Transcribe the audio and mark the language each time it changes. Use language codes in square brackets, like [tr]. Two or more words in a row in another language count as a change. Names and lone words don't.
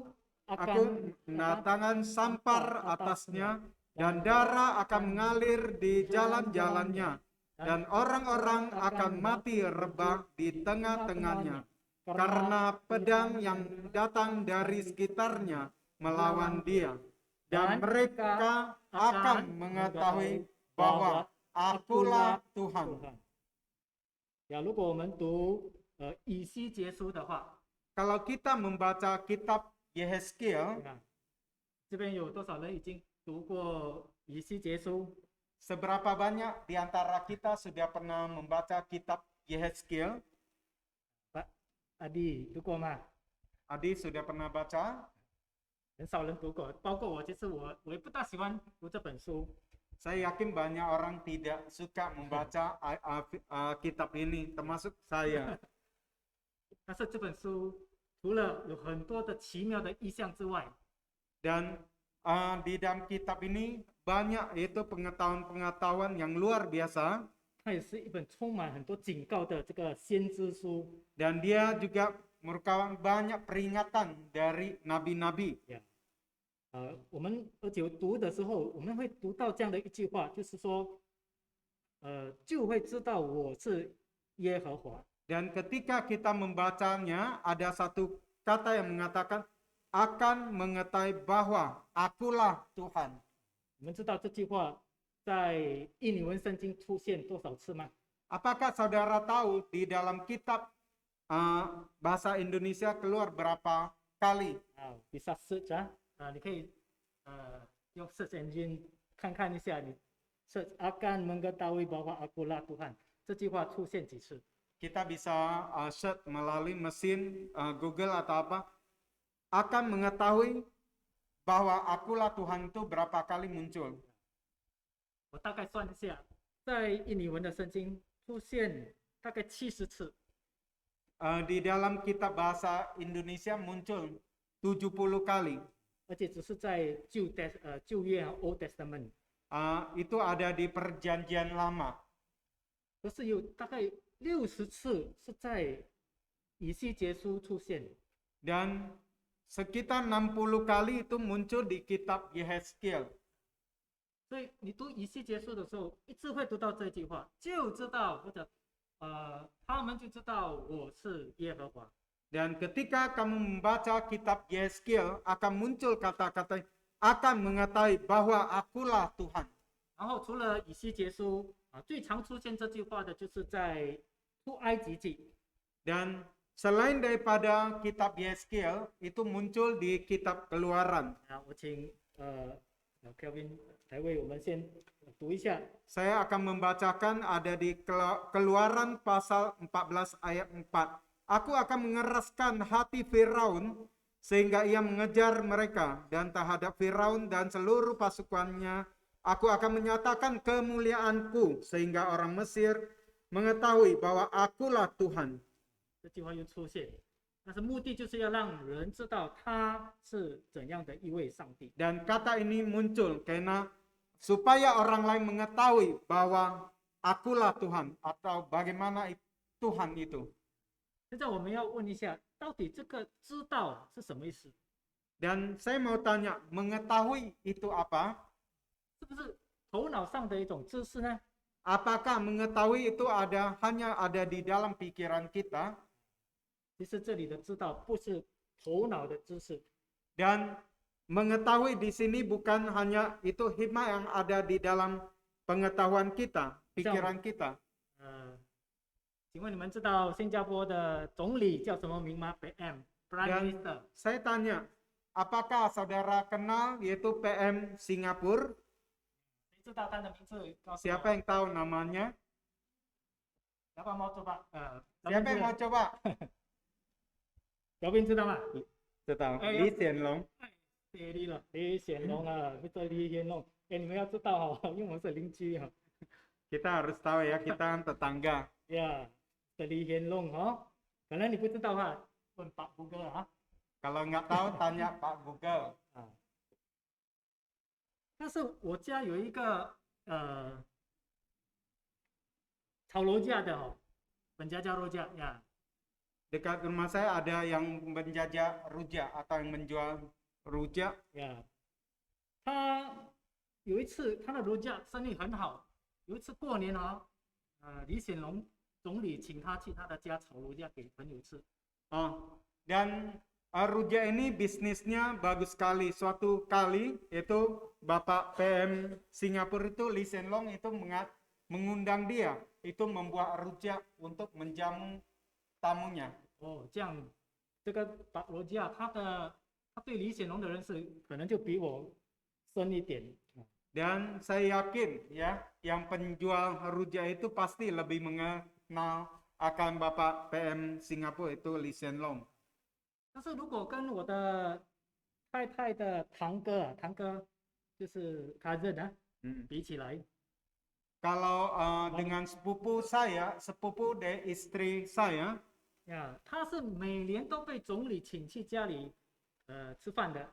[id] Aku mendatangkan sampar atasnya dan darah akan mengalir di jalan-jalannya dan orang-orang akan mati rebah di tengah-tengahnya karena pedang yang datang dari sekitarnya melawan dia. Dan mereka akan mengetahui bahwa akulah Tuhan. [zh] 呀，如果我们读以西结书的话， [id] Kalau kita membaca kitab Yehezkiel, [zh] 这边有多少人已经读过以西结书？ [id] seberapa banyak di antara kita sudah pernah membaca kitab Yehezkiel? [zh] Pak Adi 读过吗？ [id] Adi sudah pernah baca? [zh] 很少人读过，包括我，其实我也不大喜欢读这本书。 [id] Saya yakin banyak orang tidak suka membaca kitab ini, termasuk saya. [zh] 但是这本书除了有很多的奇妙的意象之外， [id] Dan di dalam kitab ini banyak yaitu pengetahuan-pengetahuan yang luar biasa. [zh] 它也是一本充满很多警告的这个先知书。 [id] Dan dia juga merupakan banyak peringatan dari nabi-nabi. [zh] 我们而且读的时候，我们会读到这样的一句话，就是说，就会知道我是耶和华。 [id] Dan ketika kita membacanya, ada satu kata yang mengatakan akan mengetahui bahwa akulah Tuhan. [zh] 你们知道这句话在印尼文圣经出现多少次吗？ [id] Apakah saudara tahu di dalam kitab bahasa Indonesia keluar berapa kali? bisa search [zh] 你可以用 [en] search engine [zh] 看看一下，你 search [id] akan mengetahui bahwa akulah Tuhan [zh] 这句话出现几次？ [id] Kita bisa search melalui mesin Google atau apa, akan mengetahui bahwa akulah Tuhan itu berapa kali muncul. [zh] 我大概算一下，在印尼文的圣经出现大概70次。 [id] Di dalam kitab bahasa Indonesia muncul 70 kali. [zh] 而且只是在旧约和 [en] Old Testament， [id] Itu ada di perjanjian lama. [zh] 可是有大概60次是在以西结书出现。 [id] Dan sekitar 60 kali itu muncul di kitab Yehezkiel. [zh] 所以你读以西结书的时候，一直会读到这句话，就知道或者他们就知道我是耶和华。 [id] Dan ketika kamu membaca kitab Yehezkiel akan muncul kata-kata akan mengetahui bahwa akulah Tuhan. [zh] 然后除了以西结书最常出现这句话的就是在出埃及记。 [id] Dan selain daripada kitab Yehezkiel itu muncul di kitab Keluaran. [zh] 我请Kelvin 来为我们先读一下。 [id] Saya akan membacakan ada di Keluaran pasal 14 ayat 4. Aku akan mengeraskan hati Firaun sehingga ia mengejar mereka, dan terhadap Firaun dan seluruh pasukannya aku akan menyatakan kemuliaanku sehingga orang Mesir mengetahui bahwa akulah Tuhan. [zh] 这句话又出现，但是目的就是要让人知道他是怎样的一位上帝。 [id] Dan kata ini muncul karena supaya orang lain mengetahui bahwa akulah Tuhan atau bagaimana Tuhan itu. [zh] 现在我们要问一下，到底这个知道是什么意思？ [id] Dan saya mau tanya, mengetahui itu apa? [zh] 是不是头脑上的一种知识呢？ [id] Apakah mengetahui itu hanya ada di dalam pikiran kita? [zh] 其实这里的知道不是头脑的知识， [id] Dan mengetahui di sini bukan hanya itu hikmah yang ada di dalam pengetahuan kita, pikiran kita. [zh] 请问你们知道新加坡的总理叫什么名吗 ？ [en] PM Prime [id] Dan [en] Minister。 [id] saya tanya, apakah saudara kenal yaitu PM Singapura? [zh] 谁知道他的名字？告诉我 [id] Siapa yang tahu namanya? Siapa mau coba？ Siapa yang mau coba? [zh] 小兵知道吗？ [id] Tahu. Eh, Lee Hsien Loong. [zh] 对了，李显龙啊，不是李显龙。你们要知道因为我们是邻居 [id] Kita harus tahu ya, kita kan tetangga. [zh] 呀，是李显龙可能你不知道问 Pak Google [id] Kalau nggak tahu tanya Pak Google. [zh] 但是我家有一个炒肉架的 [id] penjajah rojak ya。 Dekat rumah saya ada yang menjajah rujak atau yang menjual rujak. [zh] 呀，他有一次他的 rojak 生意很好，有一次过年李显龙总理请他去他的家炒 rojak 给朋友吃。 [id] Dan rujak ini bisnisnya bagus sekali. Suatu kali itu Bapak PM Singapura itu Lee Hsien Loong itu mengundang dia itu membuat rujak untuk menjamu tamunya. [zh] 这样，这个把罗家他对李显龙的认识可能就比我深一点。 [id] Dan saya yakin ya, yang penjual rujak itu pasti lebih mengenal akan Bapak PM Singapura itu Lee Hsien Loong. [zh] 但是如果跟我的太太的堂哥就是 cousin 比起来， [id] Kalau dengan sepupu saya, sepupu dari istri saya, [zh] 他是每年都被总理请去家里吃饭的。